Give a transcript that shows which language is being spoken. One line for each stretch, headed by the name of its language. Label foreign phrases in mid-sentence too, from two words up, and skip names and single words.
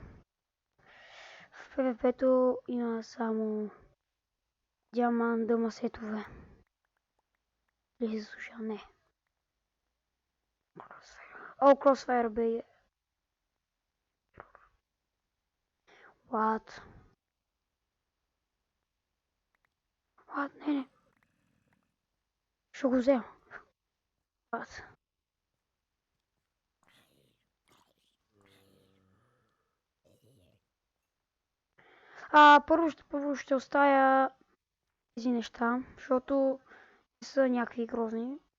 Bulgarian: В PvP-то има само диамант, дълма сетове. Или се слуша, не. О, Crossfire бе.
English: What? What?
Bulgarian: Не. Ще го взема. What? Първо ще оставя тези неща, защото са някакви грозни.